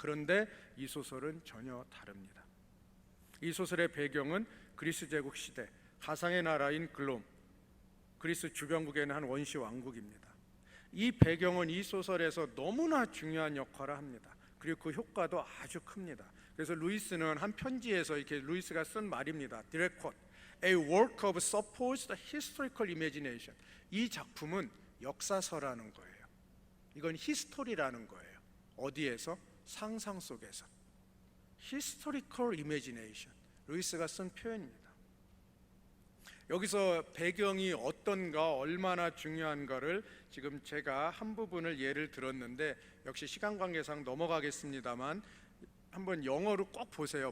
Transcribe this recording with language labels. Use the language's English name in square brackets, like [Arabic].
[Korean] 그런데 이 소설은 전혀 다릅니다. 이 소설의 배경은 그리스 제국 시대, 가상의 나라인 글롬, 그리스 주변국에는 한 원시 왕국입니다. 이 배경은 이 소설에서 너무나 중요한 역할을 합니다. 그리고 그 효과도 아주 큽니다. 그래서 루이스는 한 편지에서 이렇게 루이스가 쓴 말입니다. [English] Direct quote, A work of supposed historical imagination. [Korean] 이 작품은 역사서라는 거예요. 이건 히스토리라는 거예요. 어디에서? 상상 속에서. [English] Historical imagination. [Korean] 루이스가 쓴 표현입니다. 여기서 배경이 어떤가, 얼마나 중요한가를 지금 제가 한 부분을 예를 들었는데, 역시 시간 관계상 넘어가겠습니다만 한번 영어로 꼭 보세요.